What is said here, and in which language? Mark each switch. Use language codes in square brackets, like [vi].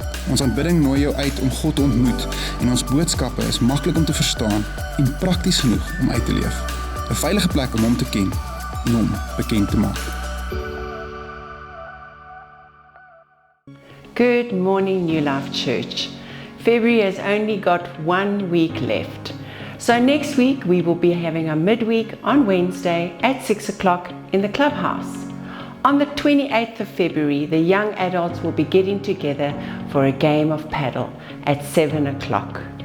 [af] Ons aanbidding nooi jou uit om God te ontmoet en ons boodskappe is maklik om te verstaan en prakties genoeg om uit te leef. 'n Veilige plek om hom te ken en hom bekend te maak. [en] Good morning, New Life Church. February has only got 1 week left. So next week we will be having a midweek on Wednesday at 6 o'clock in the clubhouse. On the 28th of February, the young adults will be getting together for a game of paddle at 7 o'clock.